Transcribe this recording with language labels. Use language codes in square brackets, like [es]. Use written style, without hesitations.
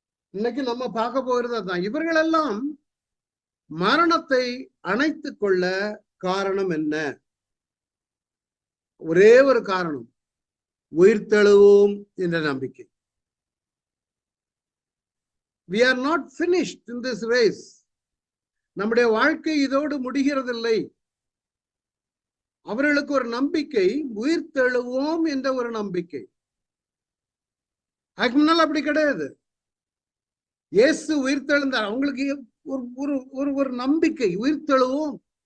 [ta] இன்னைக்கு நம்ம பார்க்க போகிறது அதுதான். இவர்கள் எல்லாம் மரணத்தை அணைத்துக் கொள்ள காரணம் என்ன? ஒரே ஒரு காரணம், உயிர்த்தெழுவோம் என்ற நம்பிக்கை. [en] We are not finished in this race. [ta] நம்முடைய வாழ்க்கை இதோடு முடிகிறதில்லை. அவர்களுக்கு ஒரு நம்பிக்கை, உயிர்த்தெழுவோம் என்ற ஒரு நம்பிக்கை. அதுக்கு முன்னால் அப்படி கிடையாது. இயேசு உயிர்த்தெழுந்தார், அவங்களுக்கு ஒரு நம்பிக்கை, உயிர்த்தெழுவோம்.